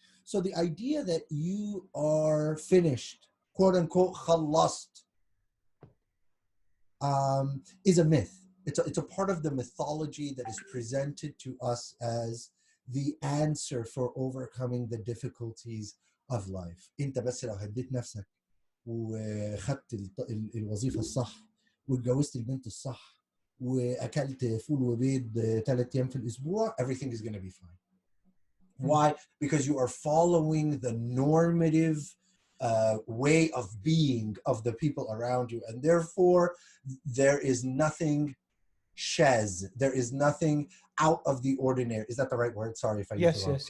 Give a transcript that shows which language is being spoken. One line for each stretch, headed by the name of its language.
English: So the idea that you are finished, quote unquote, khalast, is a myth. It's a part of the mythology that is presented to us as the answer for overcoming the difficulties of life.
Arabic: انت بس لو هديت نفسك وخدت الوظيفة الصح واتجوزت البنت الصح واكلت فول وبيض 3 ايام في الاسبوع,
English: everything is going to be fine. Why? Because you are following the normative way of being of the people around you, and therefore there is nothing shaz, there is nothing out of the ordinary. Is that the right word? Sorry if I used the wrong word.